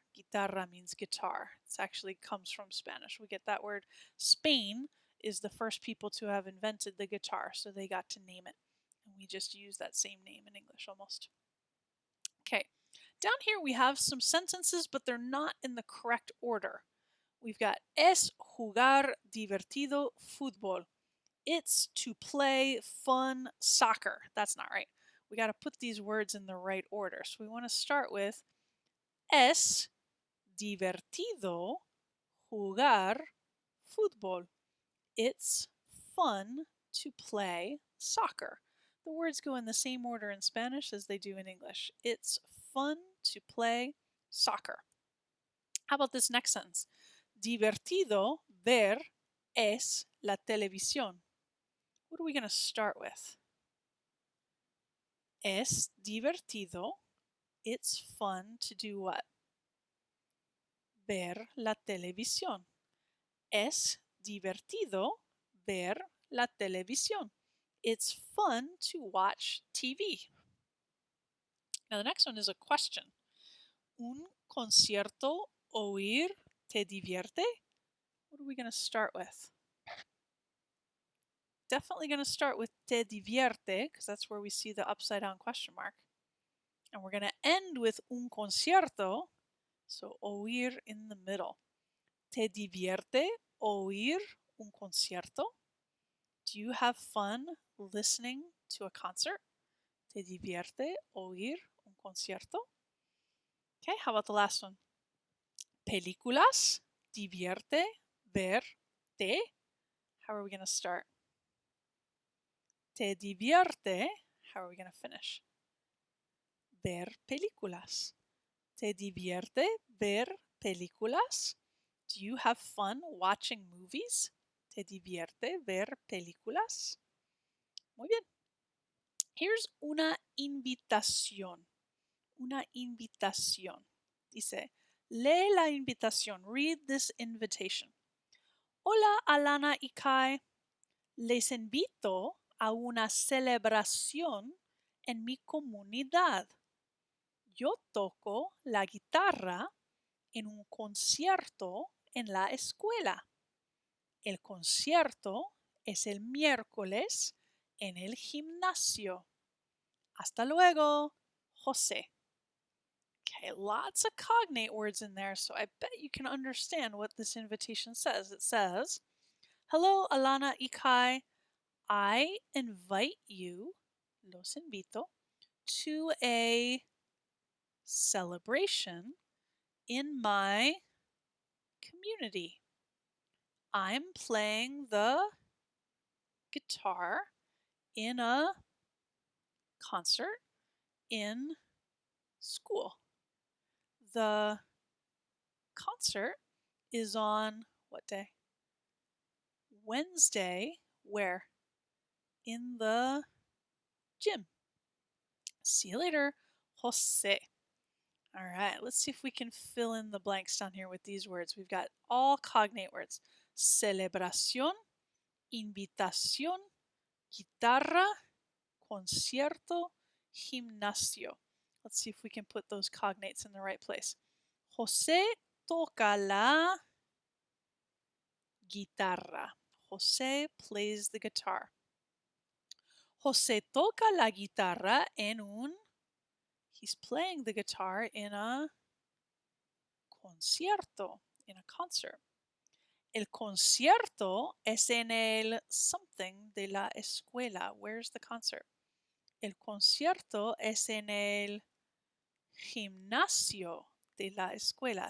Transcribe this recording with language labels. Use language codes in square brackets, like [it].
[en] Guitarra means guitar. It actually comes from Spanish. We get that word. Spain is the first people to have invented the guitar, so they got to name it. And we just use that same name in English almost. Okay, down here we have some sentences, but they're not in the correct order. We've got [es] es jugar divertido fútbol. [en] It's to play fun soccer. That's not right. We got to put these words in the right order. So we want to start with [es] es divertido jugar fútbol. [en] It's fun to play soccer. The words go in the same order in Spanish as they do in English. It's fun to play soccer. How about this next sentence? [es] Divertido ver es la televisión. [en] What are we going to start with? [es] Es divertido. [en] It's fun to do what? [es] Ver la televisión. Es divertido ver la televisión. [en] It's fun to watch TV. Now the next one is a question. [es] Un concierto oír te divierte? [en] What are we going to start with? Definitely going to start with [es] te divierte [en] because that's where we see the upside down question mark. And we're going to end with [es] un concierto, [en] so oír in the middle. [es] ¿Te divierte oír un concierto? [en] Do you have fun listening to a concert? [es] ¿Te divierte oír un concierto? [en] Okay, how about the last one? [es] Películas divierte verte. [en] How are we going to start? [es] Te divierte. [en] How are we going to finish? [es] ver películas? ¿Te divierte ver películas? [en] Do you have fun watching movies? [es] ¿Te divierte ver películas? Muy bien. [en] Here's [es] una invitación. Una invitación. Dice, lee la invitación. [en] Read this invitation. Hola, Alana y Kai. [es] Les invito a una celebración en mi comunidad. Yo toco la guitarra en un concierto en la escuela. El concierto es el miércoles en el gimnasio. Hasta luego, José. [en] Okay, lots of cognate words in there, so I bet you can understand what this invitation says. It says, hello, Alana y Kai. I invite you, [es] los invito, [en] to a celebration in my community. I'm playing the guitar in a concert in school. The concert is on what day? Wednesday. Where? In the gym. See you later, Jose. All right, let's see if we can fill in the blanks down here with these words. We've got all cognate words. [es] Celebración, invitación, guitarra, concierto, gimnasio. [en] Let's see if we can put those cognates in the right place. [es] José toca la guitarra. [en] José plays the guitar. [es] José toca la guitarra en un... [en] He's playing the guitar in a concierto, in a concert. [es] El concierto es en el something de la escuela. [en] Where's the concert? [es] El concierto es en el gimnasio de la escuela.